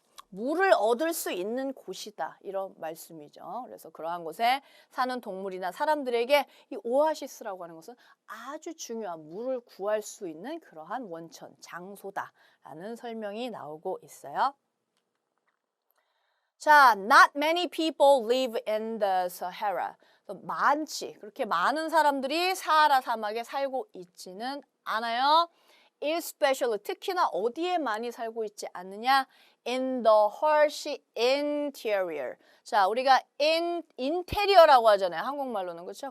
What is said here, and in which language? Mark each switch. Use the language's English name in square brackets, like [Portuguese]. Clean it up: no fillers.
[Korean] 물을 얻을 수 있는 곳이다, 이런 말씀이죠. 그래서 그러한 곳에 사는 동물이나 사람들에게 이 오아시스라고 하는 것은 아주 중요한 물을 구할 수 있는 그러한 원천, 장소다라는 설명이 나오고 있어요. [English] 자, not many people live in the Sahara. [Korean] 많지, 그렇게 많은 사람들이 사하라 사막에 살고 있지는 않아요. especially, 특히나 어디에 많이 살고 있지 않느냐? [English] in the harsh interior. [Korean] 자, 우리가 interior라고 하잖아요. 한국말로는, 그렇죠?